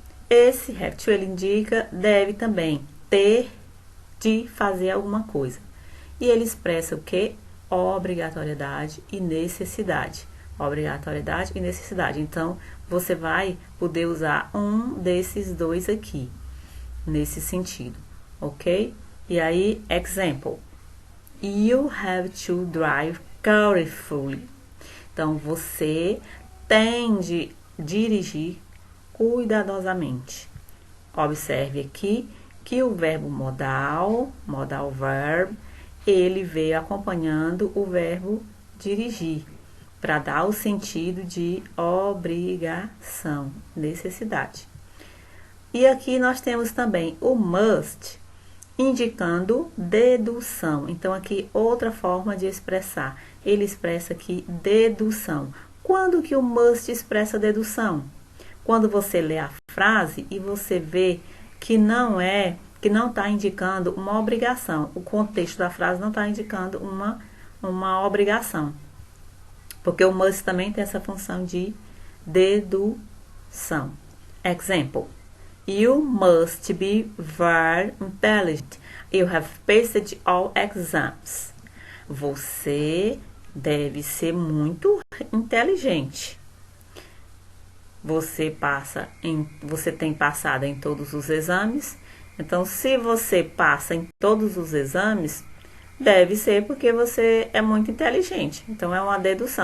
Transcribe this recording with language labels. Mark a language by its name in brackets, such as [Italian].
[Portuguese] Esse have to, ele indica deve também ter de fazer alguma coisa. E ele expressa o quê? Obrigatoriedade e necessidade. Obrigatoriedade e necessidade. Então, você vai poder usar um desses dois aqui, nesse sentido, ok? E aí, example. [English] You have to drive carefully. [Portuguese] Então, você tem de dirigir cuidadosamente. Observe aqui que o verbo modal verb, ele veio acompanhando o verbo dirigir, para dar o sentido de obrigação, necessidade. E aqui nós temos também o must, indicando dedução. Então, aqui outra forma de expressar. Ele expressa aqui dedução. Quando que o must expressa dedução? Quando você lê a frase e você vê que não está indicando uma obrigação. O contexto da frase não está indicando uma obrigação. Porque o must também tem essa função de dedução. [English] Example. You must be very intelligent. You have passed all exams. [Portuguese] Você deve ser muito inteligente. Você tem passado em todos os exames. Então, se você passa em todos os exames, deve ser porque você é muito inteligente. Então, é uma dedução.